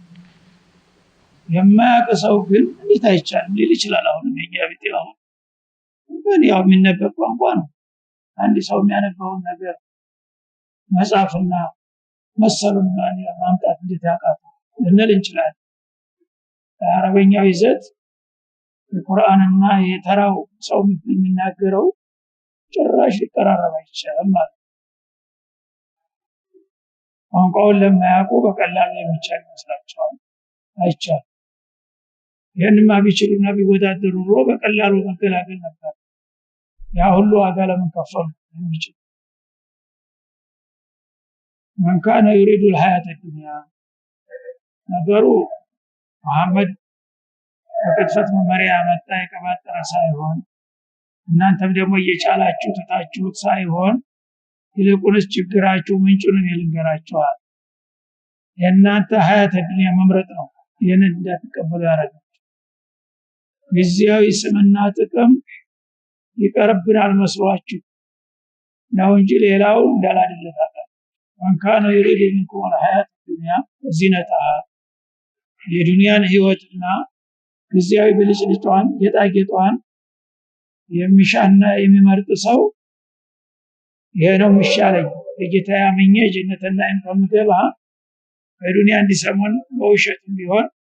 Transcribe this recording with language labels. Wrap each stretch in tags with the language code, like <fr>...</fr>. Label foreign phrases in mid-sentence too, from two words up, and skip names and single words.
<am>የማያውቅ ሰው ግን እንዴት አይቻልም ሊል ይችላል። አሁን የኛ ቢጤው ግን ያው የሚነበብ ቋንቋ ነው። አንድ ሰው የሚያነበውን ነገር መጻፍና መሰሉን ማምጣት እንዴት ያውቃል ልንል እንችላለን። አረበኛው ይዘት የቁርአንና የተራው ሰው የሚናገረው ጭራሽ ሊቀራረብ አይችልም ማለት ነው። ቋንቋውን ለማያውቁ በቀላሉ የሚቻል ይመስላቸዋል። አይቻልም። ይህንማ ቢችሉና ቢወዳደሩ ኑሮ በቀላሉ መገላገል ነበር። ያ ሁሉ ዋጋ ለምን ከፈሉ የሚችል</am> <ar>من كان يريد الحياة الدنيا</ar> <am>ነገሩ መሐመድ በቅጥፈት መመሪያ መጣ የቀባጠረ ሳይሆን እናንተም ደግሞ እየቻላችሁ ተታችሁት ሳይሆን ይልቁንስ ችግራችሁ ምንጩን ይልንገራችኋል። የእናንተ</am> <ar>حياة دنيا</ar> <am>መምረጥ ነው ይህንን እንዳትቀበሉ ያደረጋችሁ። ጊዜያዊ ስምና ጥቅም ይቀርብናል መስሏችሁ ነው እንጂ ሌላው እንዳላደለታ</am> <ar>من كان يريد منكم الحياة الدنيا وزينتها</ar> <am>የዱንያን ህይወትና ጊዜያዊ ብልጭልጫዋን ጌጣጌጧን የሚሻና የሚመርጥ ሰው ይሄ ነው የሚሻለኝ የጌታ ያመኘ ጀነትና እንከምገባ በዱንያ እንዲሰሙን በውሸትም ቢሆን</am>